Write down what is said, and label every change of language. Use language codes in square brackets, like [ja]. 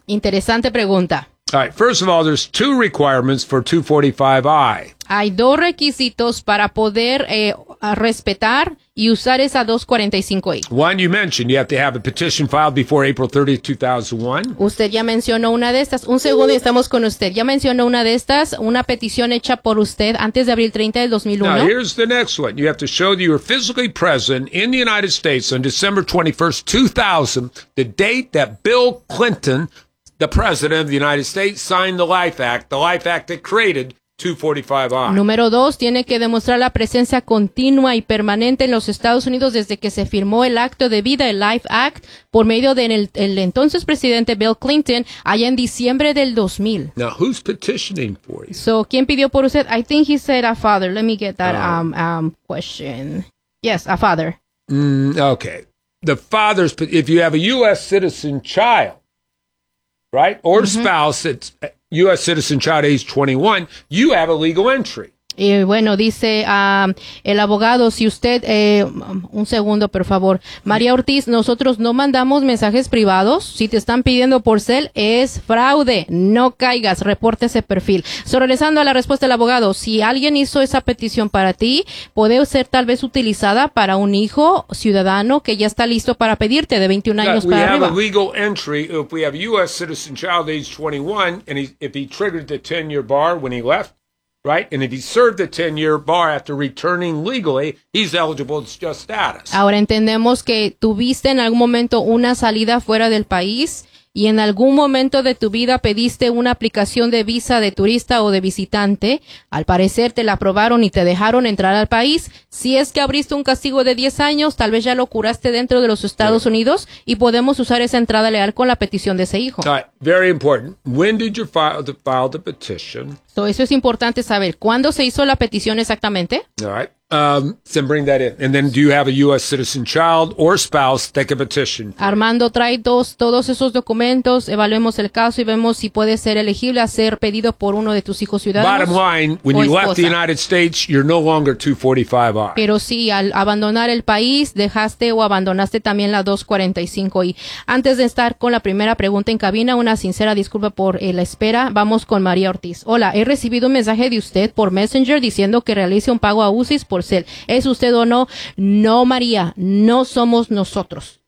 [es] Interesante pregunta. [en] All right, first of all, there's two requirements for 245I. [es] Hay dos requisitos para poder respetar y usar esa 245I. [en] One you mentioned, you have to have a petition filed before April 30th, 2001. [es] Usted ya mencionó una de estas. Un segundo y estamos con usted. Ya mencionó una de estas, una petición hecha por usted antes de abril 30 del 2001. [en] Now, here's the next one. You have to show that you were physically present in the United States on December 21st, 2000, the date that Bill Clinton, the president of the United States, signed the LIFE Act that created 245I. [es] Número dos, tiene que demostrar la presencia continua y permanente en los Estados Unidos desde que se firmó el acto de vida, el LIFE Act, por medio de el entonces presidente Bill Clinton, allá en diciembre del 2000. [en] Now, who's petitioning for you? So, [es] ¿quién pidió por usted? [en] I think he said a father. Let me get that question. Yes, a father. Okay. The father's, if you have a U.S. citizen child, right, or spouse, it's U.S. citizen child age 21, you have a legal entry. [es] Y bueno, dice el abogado, si usted, un segundo, por favor. María Ortiz, nosotros no mandamos mensajes privados. Si te están pidiendo por cel, es fraude. No caigas, reporte ese perfil. So, regresando a la respuesta del abogado, si alguien hizo esa petición para ti, puede ser tal vez utilizada para un hijo ciudadano que ya está listo para pedirte de 21 años para arriba. [en] We have a legal entry if we have U.S. citizen child age 21, and if he triggered the 10-year bar when he left. Right, and if he served the 10-year bar after returning legally, he's eligible to adjust status. [es] Ahora entendemos que tuviste en algún momento una salida fuera del país y en algún momento de tu vida pediste una aplicación de visa de turista o de visitante. Al parecer te la aprobaron y te dejaron entrar al país. Si es que abriste un castigo de 10 años, tal vez ya lo curaste dentro de los Estados Unidos y podemos usar esa entrada legal con la petición de ese hijo. [en] All right. Very important. When did you file the petition? [es] So eso es importante saber. ¿Cuándo se hizo la petición exactamente? [en] All right. So bring that in. And then do you have a U.S. citizen child or spouse that can petition? [es] Armando, trae todos esos documentos. Evaluemos el caso y vemos si puede ser elegible a ser pedido por uno de tus hijos ciudadanos. [en] Bottom line, when you left the United States, you're no longer 245I. [es] Pero sí, al abandonar el país, dejaste o abandonaste también la 245I. Antes de estar con la primera pregunta en cabina, una sincera disculpa por la espera. Vamos con María Ortiz. Hola, he recibido un mensaje de usted por Messenger diciendo que realice un pago a UCIS por cel. ¿Es usted o no? No, María, no somos nosotros.